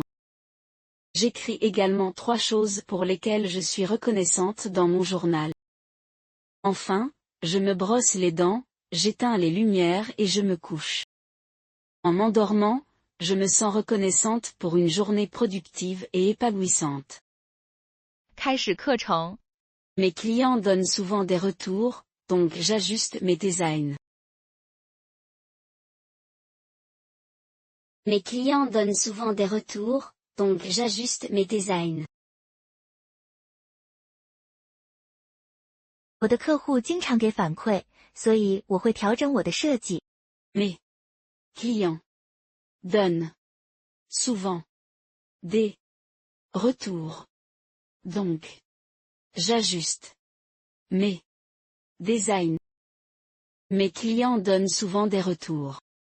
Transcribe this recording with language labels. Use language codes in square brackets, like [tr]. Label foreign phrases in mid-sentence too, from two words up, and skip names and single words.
[fr] J'écris également 3 choses pour lesquelles je suis reconnaissante dans mon journal. Enfin, je me brosse les dents, j'éteins les lumières et je me couche. En m'endormant, je me sens reconnaissante pour une journée productive et épanouissante. [zh] 开始课程。 [fr] Mes clients donnent souvent des retours, donc j'ajuste mes designs. Mes clients donnent souvent des retours, donc j'ajuste mes designs. [zh] 我的客户经常给反馈，所以我会调整我的设计。 [fr] Mes clients donnent souvent des retours. Donc, j'ajuste mes designs. Mes clients donnent souvent des retours.